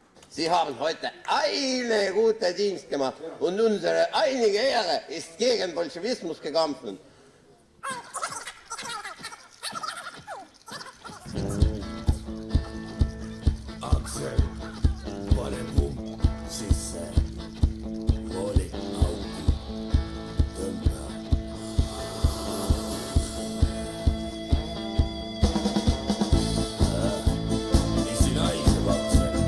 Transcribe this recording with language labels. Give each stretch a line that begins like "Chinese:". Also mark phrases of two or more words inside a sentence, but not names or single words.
German: Sie haben heute eine gute Dienst gemacht und unsere einige Ehre ist gegen Bolschewismus gekämpft.
Estonian: Axel, pane pump sisse. Vooli auki. Tõmba. Mis sina haiseb, Axel?